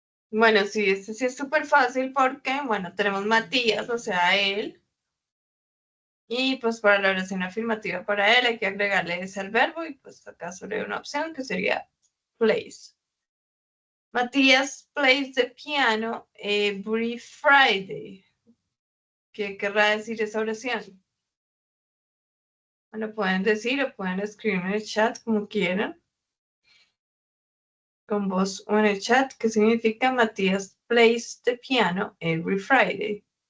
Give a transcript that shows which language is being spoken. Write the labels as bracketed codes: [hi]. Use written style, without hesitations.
[es] Bueno, sí, este sí es súper fácil porque, bueno, tenemos Matías, o sea, él. Y pues para la oración afirmativa para él hay que agregarle ese al verbo y pues acá solo hay una opción que sería plays. [en] Matías plays the piano every Friday. [es] ¿Qué querrá decir esa oración? Lo pueden decir o pueden escribir en el chat como quieran. Con voz o en el chat, ¿qué significa [en] Matías plays the piano every Friday?